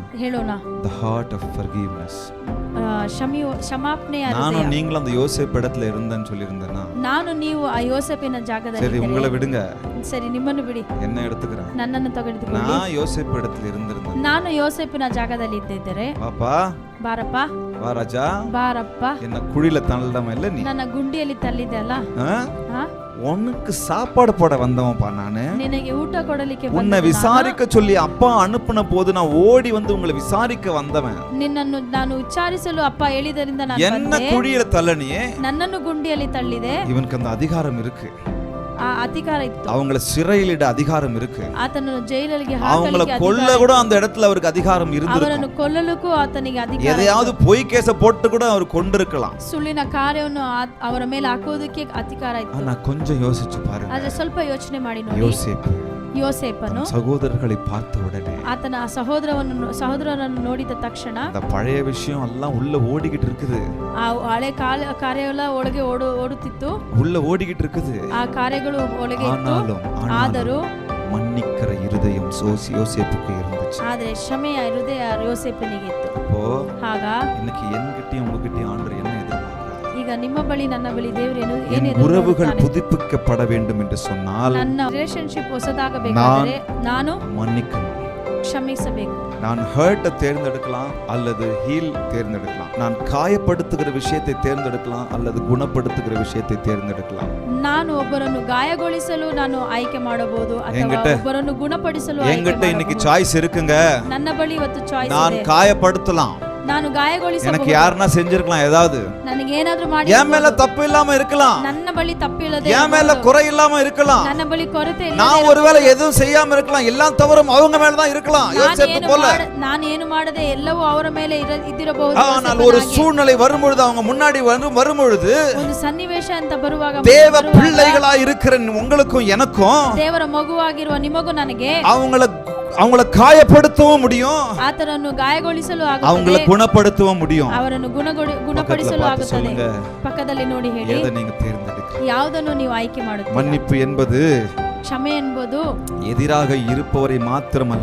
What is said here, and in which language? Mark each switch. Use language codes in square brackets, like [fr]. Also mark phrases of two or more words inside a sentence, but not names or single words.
[kn] ಹೇಳೋಣ. [en] The heart of forgiveness. [kn] ಕ್ಷಮಾಪಣೆಯ ನಾನು ಹೃದಯ. [ta] நீங்களும் அந்த யோசேப்பு இடத்துல இருந்தேன்னு சொல்லியிருந்தேனா? [kn] ನಾನು ನೀವು ಆ ಯೋಸೇಪಿನ ಜಾಗದಲ್ಲಿ [ta] சரி, உங்களை விடுங்க, [kn] ಸರಿ, ನಿಮ್ಮನ್ನು ಬಿಡಿ, [ta] என்ன எடுத்துக்கிறேன். [kn] ನನ್ನನ್ನು ತೆಗೆದುಕೊಳ್ಳಿ. [ta] நான் யோசேப்பு இடத்துல இருந்திருந்தேன். [kn] ನಾನು ಯೋಸೇಪಿನ ಜಾಗದಲ್ಲಿ ಇದ್ದಿದ್ದರೆ, [ta] பாப்பா [kn] ಬಾರಪ್ಪ, [ta] வா ராஜா, [kn] ಬಾರಪ್ಪ, [ta] என்ன குழியில தள்ளடாம இல்ல நீ, [kn] ನನ್ನ ಗುಂಡಿಯಲ್ಲಿ ತಳ್ಳಿದೆ ಅಲ್ಲ, [ta] உனக்கு சாப்பாடு போட வந்தவன்ப்பா நானு. [kn] ನಿನಗೆ ಊಟ ಕೊಡಲಿಕ್ಕೆ [ta] உன்னை விசாரிக்க சொல்லி அப்பா அனுப்புன போது நான் ஓடி வந்து உங்களை விசாரிக்க வந்தவன். [kn] ನಿನ್ನನ್ನು ನಾನು ವಿಚಾರಿಸಲು ಅಪ್ಪ ಹೇಳಿದರಿಂದ ನಾನು [ta] என்ன குழியில தள்ளனியே, [kn] ನನ್ನನ್ನು ಗುಂಡಿಯಲ್ಲಿ ತಳ್ಳಿದೆ. [ta] இவனுக்கு அந்த அதிகாரம் இருக்கு, [kn] ಆ ಅಧಿಕಾರ ಇತ್ತು, [ta] அவங்கள சிறையிலிட அதிகாரம் இருக்கு, [kn] ಆತನನ್ನು ಜೈಲಿಗೆ [ta] அவங்கள [kn] ಹಾಕಲಿಕ್ಕೆ [ta] கொல்ல கூட அந்த இடத்துல அவருக்கு அதிகாரம் இருந்திருக்கும். [kn] ಅವರನ್ನು ಕೊಲ್ಲಲಿಕ್ಕೂ ಆತನಿಗೆ ಅಧಿಕಾರ, [ta] எதையாவது பொய் கேஸ போட்டு கூட அவர் கொண்டிருக்கலாம். [kn] ಸುಳ್ಳಿನ ಕಾರ್ಯವನ್ನು ಅವರ ಮೇಲೆ ಹಾಕೋದಕ್ಕೆ ಅಧಿಕಾರ ಇತ್ತು. [ta] ஆனா கொஞ்சம் யோசிச்சு பாருங்க, [kn] ಆದ್ರೆ ಸ್ವಲ್ಪ ಯೋಚನೆ ಮಾಡಿ ನೋಡಿ. ಯೋಸೇಪನು [ta] சகோதரர்களை பார்த்த உடனே, [kn] ಆತನ ಸಹೋದರರನ್ನು ನೋಡಿದ ತಕ್ಷಣ, [ta] அந்த பழைய விஷயம் எல்லாம் உள்ள ஓடிக்கிட்டு இருக்குது, [kn] ಆ ಹಳೆ ಕಾರ್ಯ ಎಲ್ಲ ಒಳಗೆ ಓಡುತ್ತಿತ್ತು, [ta] உள்ள ஓடிக்கிட்டு இருக்குது. [kn] ಆ ಕಾರ್ಯಗಳು ಒಳಗೆ ಇತ್ತು. ಆದರೂ [ta] மன்னிக்கிற இருதயம் யோசேப்புக்கு இருந்துச்சு. [kn] ಆದ್ರೆ ಕ್ಷಮೆಯ ಹೃದಯ ಯೋಸೇಪನಿಗೆ ಇತ್ತು. [ta] அப்போ [kn] ಆಗ [ta] இன்னைக்கு என்கிட்டயும் உங்ககிட்டயும் ஆண்டவர் என்ன எதிர்பார்க்கிறார்? [kn] ಈಗ ನಿಮ್ಮ ಬಳಿ ನನ್ನ ಬಳಿ ದೇವರು [ta] என் உறவுகள் புதுப்பிக்கப்பட வேண்டும் என்று சொன்னால், [kn] ನನ್ನ ರಿಲೇಶನ್ಶಿಪ್ ಹೊಸದಾಗಬೇಕಾದರೆ ನಾನು [ta] மன்னிக்கணும், [kn] ಕ್ಷಮಿಸಬೇಕು. [ta] நான் ஹர்ட்டை தேர்ந்தெடுக்கலாம் அல்லது ஹீல் தேர்ந்தெடுக்கலாம், நான் காயப்படுத்துகிற விஷயத்தை தேர்ந்தெடுக்கலாம் அல்லது குணப்படுத்துகிற விஷயத்தை தேர்ந்தெடுக்கலாம். [kn] ನಾನು ಒಬ್ಬರನ್ನು ಗಾಯಗೊಳಿಸಲು ನಾನು ಆಯ್ಕೆ ಮಾಡಬಹುದು ಅಥವಾ ಒಬ್ಬರನ್ನು ಗುಣಪಡಿಸಲು [ta] என்கிட்ட இன்னைக்கு சாய்ஸ் இருக்குங்க. [kn] ನನ್ನ ಬಳಿ ಇವತ್ತು ಚಾಯ್ಸ್ [ta] நான் [kn] ಇದೆ. [ta] காயப்படுத்தலாம், [kn] ನಾನು ಗಾಯಗೊಳಿಸಬಹುದು, [ta] எனக்கு யாருன்னா செஞ்சிருக்கலாம், ஏதாவது [kn] ನನಗೆ ಏನಾದರೂ ಮಾಡಿ, [ta] என் மேல தப்பு இல்லாம இருக்கலாம், [kn] ನನ್ನ ಬಳಿ ತಪ್ಪಿಲ್ಲದೆ, [ta] என் மேல குறை இல்லாம இருக்கலாம், [kn] ನನ್ನ ಬಳಿ ಕೊರತೆ ಇಲ್ಲ, [ta] நான் ஒருவேளை எதுவும் செய்யாம இருக்கலாம், எல்லாம் தவறும் அவங்க மேல தான் இருக்கலாம், யோசேப்பு போல. [kn] ನಾನು ಏನು ಮಾಡದೆ ಎಲ್ಲವೂ ಅವರ ಮೇಲೆ ಇದ್ದಿರಬಹುದು. [ta] ஆனால் ஒரு சூழ்நிலை வரும்பொழுது, அவங்க முன்னாடி வரும்பொழுது, [kn] ಒಂದು ಸನ್ನಿವೇಶ ಅಂತ ಬರುವಾಗ, [ta] தேவ பிள்ளைகளா இருக்கிற உங்களுக்கும் எனக்கும், [kn] ದೇವರ ಮಗುವಾಗಿರುವ ನಿಮಗೂ ನನಗೆ [ta] அவங்கள காயப்படுத்தவும் முடியும், [kn] ಆತನನ್ನು ಗಾಯಗೊಳಿಸಲು ಆಗುತ್ತದೆ, [ta] அவங்கள குணப்படுத்தவும் முடியும், [kn] ಅವರನ್ನು ಗುಣಪಡಿಸಲು ಆಗುತ್ತದೆ. ಪಕ್ಕದಲ್ಲಿ ನೋಡಿ ಹೇಳಿ, [ta] எதை நீங்க தேர்ந்தெடுக்கிறீங்க? [kn] ಯಾವುದನ್ನು ನೀವು ಆಯ್ಕೆ ಮಾಡುತ್ತೀರಾ? [ta] மன்னிப்பு என்பது [kn] ಕ್ಷಮೆ ಎಂಬುದು [ta] எதிராக இருப்பவரை மாத்திரமல்ல,